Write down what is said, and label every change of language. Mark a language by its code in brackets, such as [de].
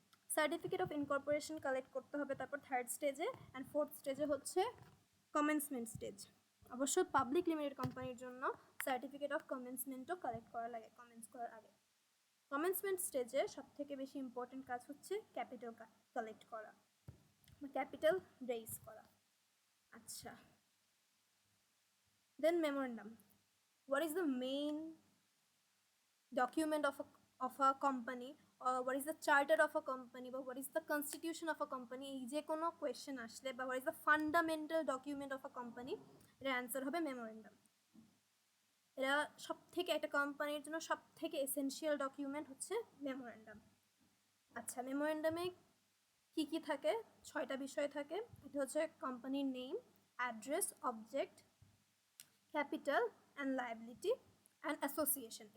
[bn] Certificate of incorporation collect করতে হবে তারপর থার্ড স্টেজে, অ্যান্ড ফোর্থ স্টেজে হচ্ছে কমেন্সমেন্ট স্টেজ। অবশ্য পাবলিক লিমিটেড কোম্পানির জন্য সার্টিফিকেট অফ কমেন্সমেন্টও কালেক্ট করা লাগে কমেন্স করার আগে। কমেন্সমেন্ট স্টেজে সবথেকে বেশি ইম্পর্টেন্ট কাজ হচ্ছে ক্যাপিটাল কালেক্ট করা, ক্যাপিটাল রেইজ করা। আচ্ছা, দেন memorandum, [en] what is the main document of a company, or what is the charter of a company, [bn] বা [en] what is the constitution of a company, [bn] এই যে কোনো কোয়েশ্চেন আসলে, বা [en] what is the fundamental document of a company, [bn] এর answer হবে memorandum. এরা সব থেকে, একটা কোম্পানির জন্য সব থেকে এসেনশিয়াল ডকুমেন্ট হচ্ছে মেমোরেন্ডাম। আচ্ছা, মেমোরেন্ডামে কি কি থাকে? 6টা বিষয় থাকে। এটা হচ্ছে কোম্পানির name, address, object, capital and liability and association.